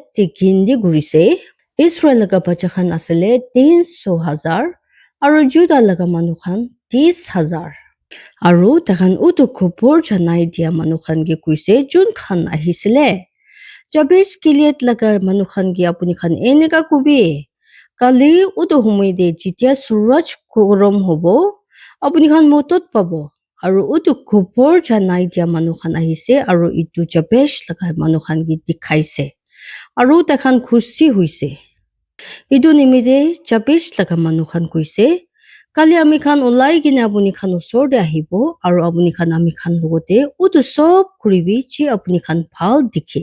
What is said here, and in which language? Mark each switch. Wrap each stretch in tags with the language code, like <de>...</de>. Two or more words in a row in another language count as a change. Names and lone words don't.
<nag>দি গিন্দি ঘূৰিছে ইছৰাইল লগা বাচ্চা খান আছিলে 300,000 আৰু জুদা লগা মানুহ খান 30,000 আৰু তেখান উটো খবৰ জানাই দিয়া মানুহ খান কি কৈছে যোন খান আহিছিলে জাবেশ কিলিয়েট লগা মানুহ খান কি আপুনি খান এনেকা কবি কালি উটো সময় দে যেতিয়া সূৰজ গৰম হ'ব আপুনি খান মতত পাব Aru utu khupor janai dia manu khan ahise aru itu Jabesh laga manu khan ki dikhaise. Aru takhan khushi huise. Itu nimide Jabesh laga manu khan kuise kali ami khan ulai gine apuni khan osor de ahibo aru apuni khan ami khan logote utu sob kuribi chi apuni khan bhal dikhe.</nag>